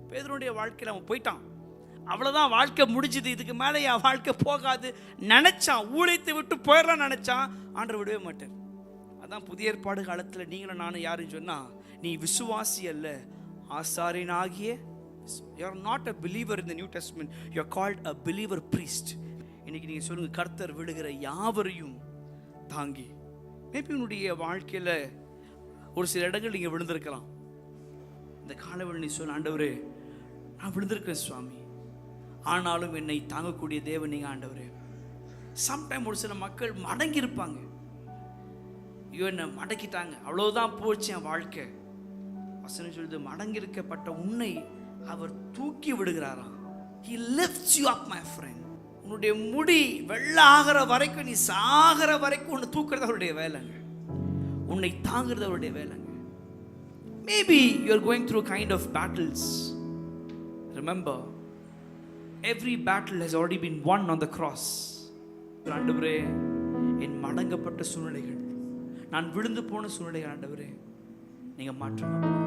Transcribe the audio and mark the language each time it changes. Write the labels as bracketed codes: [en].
[ta] பேதுருடைய வாழ்க்கையில அவன் போயிட்டான், அவ்வளவுதான், வாழ்க்கை முடிஞ்சது, இதுக்கு மேல என் வாழ்க்கை போகாது நினைச்சான். ஊழியத்தை விட்டு போயிடலாம் நினைச்சான். ஆண்டவர் விடவே மாட்டார். அதான் புதிய ஏற்பாடு காலத்தில் நீங்களும் நானும் யாருன்னு சொன்னா, நீ விசுவாசி அல்ல, ஆசாரியனாகிய. [en] You are not a believer in the New Testament. You are called a believer priest. [ta] இன்னைக்கு நீங்க சொல்லுங்க, கர்த்தர் விழுகிற யாவரையும் தாங்கி. மேபி உன்னுடைய வாழ்க்கையில ஒரு சில இடங்கள் நீங்க விழுந்திருக்கலாம். இந்த காலவெளி நீ சொல்ல, ஆண்டவரே நான் விழுந்திருக்கேன் சுவாமி, ஆனாலும் என்னை தாங்கக்கூடிய தேவன் நீங்க ஆண்டவரே. சம்டைம் ஒரு சில மக்கள் மடங்கி இருப்பாங்க. ஐயோ என்ன மடக்கிட்டாங்க, அவ்வளவுதான் போச்சு என் வாழ்க்கை. வசனம் சொல்லுது, மடங்கி இருக்கப்பட்ட உன்னை அவர் தூக்கி விடுகிறாராம். [en] He lifts you up my friend. [ta] உன்னுடைய முடி வெள்ளை ஆகிற வரைக்கும், நீ சாகிற வரைக்கும் உன்னை தூக்குறது அவருடைய வேலைங்க, உன்னை தாங்கிறது அவருடைய வேலைங்க. [en] Maybe you are going through kind of battles. Remember, every battle has already been won on the cross. [ta] ஆண்டவரே, என் மடங்கப்பட்ட சூழ்நிலைகள், நான் விழுந்து போன சூழ்நிலைகள் ஆண்டவரே நீங்க மாற்றுங்க.